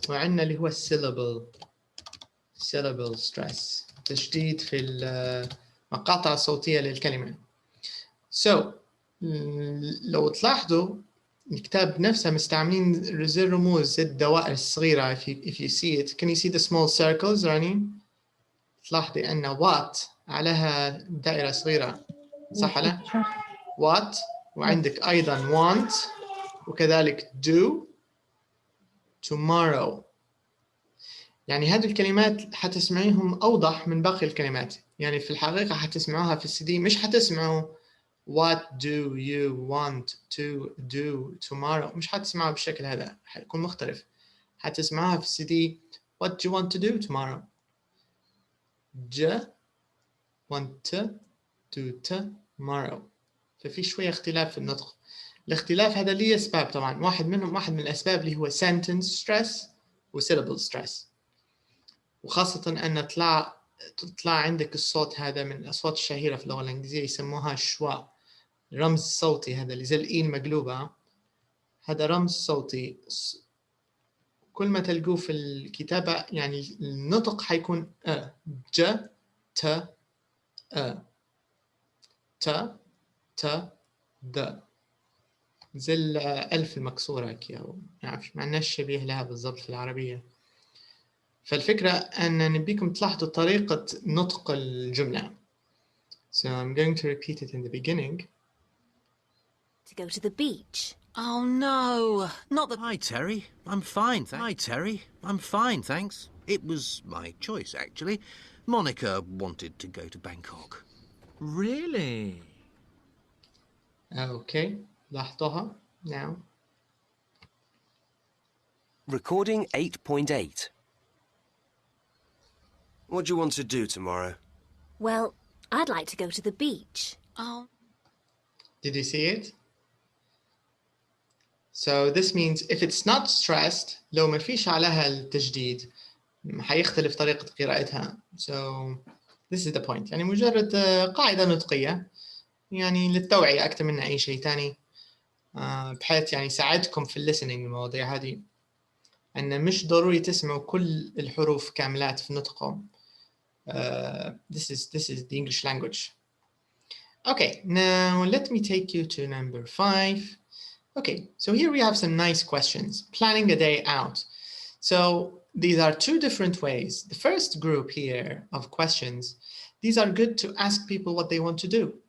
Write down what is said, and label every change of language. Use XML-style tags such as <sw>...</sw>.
<ar>وعندنا اللي هو syllable stress، تشديد في المقاطع الصوتية للكلمة. So لو تلاحظوا الكتاب نفسه مستعملين زي الرموز، زي الدوائر الصغيرة.</ar> <en>if you see it, can you see the small circles running؟</en> <ar>تلاحظي أن what عليها دائرة صغيرة، صح لا؟ what، وعندك أيضا want، وكذلك do، tomorrow. يعني هذه الكلمات حتسمعيهم أوضح من باقي الكلمات. يعني في الحقيقة حتسمعوها في السي دي، مش حتسمعوا</ar> <en>what do you want to do tomorrow،</en> <ar>مش حتسمعوا بالشكل هذا، حيكون مختلف. حتسمعوها في السي دي</ar> <en>what do you want to do tomorrow، want to do tomorrow.</en> <ar>ففي شوية اختلاف في النطق. الاختلاف هذا ليه أسباب طبعا، واحد من الأسباب اللي هو sentence stress و syllable stress، وخاصة أن تطلع عندك الصوت هذا من الأصوات الشهيرة في اللغة الإنجليزية، يسموها شوا، رمز صوتي هذا اللي زي الإين مقلوبة، هذا رمز صوتي. كل ما تلقوه في الكتابة يعني النطق حيكون ج ت ت د، زي الألف المكسورة كي، أو ما عندناش شبيه لها بالضبط في العربية. فالفكرة أن نبيكم تلاحظوا طريقة نطق الجملة.</ar> <en>So I'm going to repeat it in the beginning. To go to the beach. Oh no, not the... Hi Terry, I'm fine. Hi Terry, I'm fine, thanks. It was my choice actually. Monica wanted to go to Bangkok. Really? Okay, لاحظوها now. Recording 8.8. What do you want to do tomorrow? Well, I'd like to go to the beach. Oh. Did you see it? So this means if it's not stressed,</en> <ar>لو ما فيش عليها التجديد حيختلف طريقة قراءتها.</ar> <en>So this is the point.</en> <ar>يعني مجرد قاعدة نطقية يعني للتوعية أكثر من أي شيء ثاني، بحيث يعني يساعدكم في الليسننج المواضيع هذه، أن مش ضروري تسمعوا كل الحروف كاملات في نطقهم.</ar> <en>This is the English language. Okay, now let me take you to number 5. Okay, so here we have some nice questions. Planning a day out. So these are two different ways. The first group here of questions, these are good to ask people what they want to do.</en>